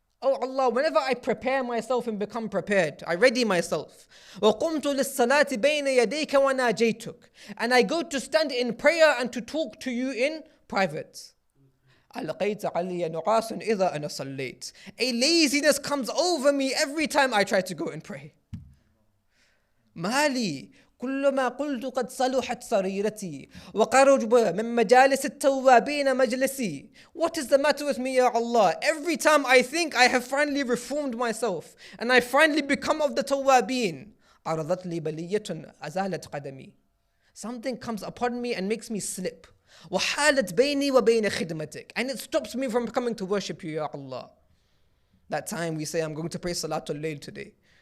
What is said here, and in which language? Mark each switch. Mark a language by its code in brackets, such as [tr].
[en] Oh Allah, whenever I prepare myself and become prepared, I ready myself. [ar] وَقُمْتُ لِلصَّلَاةِ بَيْنَ يَدَيْكَ وَنَاجَيْتُكَ. [en] And I go to stand in prayer and to talk to you in private. [ar] أَلْقَيْتَ عَلِيَ نُعَاسٌ إِذَا أَنَا صَلَّيْتُ. [en] A laziness comes over me every time I try to go and pray. [ar] مالي كلما قلت قد صلحت سريرتي وقرب من مجالس التوابين مجلسي. [en] What is the matter with me, Ya Allah? Every time I think I have finally reformed myself and I finally become of the tawabin, [ar] عرضت لي بلية أزالت قدمي. [en] Something comes upon me and makes me slip. [ar] وحالت بيني وبين خدمتك. [en] And it stops me from coming to worship you, Ya Allah. That time we say, I'm going to pray Salatul Layl today.